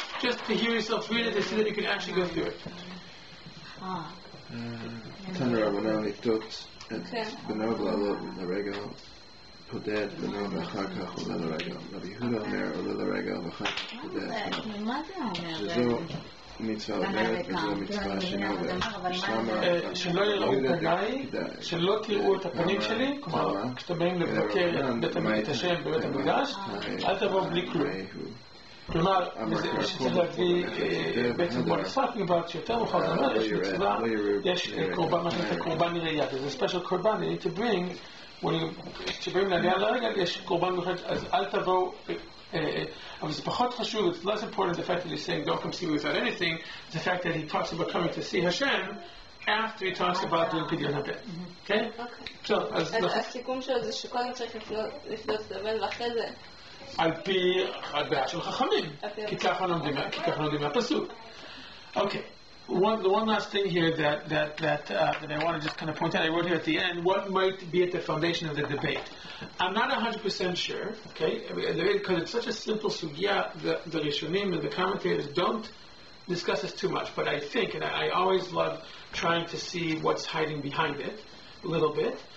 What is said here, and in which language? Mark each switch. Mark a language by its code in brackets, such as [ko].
[en] Just to hear yourself read it to see that you can actually go through it. [he] תנו רבנן לפתות את בנו ולעלות לרגל, פודד בנו ואחר כך עולה לרגל. רבי יהודה אומר עולה לרגל ואחר כך פודד בנו. מה זה אומר? שזו מצווה עוברת וזו מצווה שאינה עוברת. שלא יראו פניי, שלא תראו את הפנים שלי, כלומר, כשאתם באים לבקר את השם בבית המקדש, אל תבואו בלי כלום. כלומר, שצריך להביא, בעצם בוא נספקים בה, שיותר מאוחר זה אומר, יש מצווה, יש קורבן, מה שנקרא קורבן נראייה, [en] there's a special קורבן you need to bring, [he] כשבאים לעלייה לרגל, יש קורבן מיוחד, אז אל תבואו, אבל זה פחות חשוב, [en] it's less important the fact that he's saying don't come see me without anything, the fact that he talks about coming to see Hashem, after he talks about doing Pidyon HaBen. Okay? [he] אז הסיכום שלו זה שקודם צריך לפדות את הבן, ואחרי זה על פי הדעה של חכמים, כי ככה לומדים מהפסוק. [en] Okay, the one last thing here that I want to just kind of point out, I wrote here at the end, what might be at the foundation of the debate. I'm not 100% sure, okay, because it's such a simple sugya, the Rishonim and the commentators don't discuss this too much, but I think, and I always love trying to see what's hiding behind it, a little bit.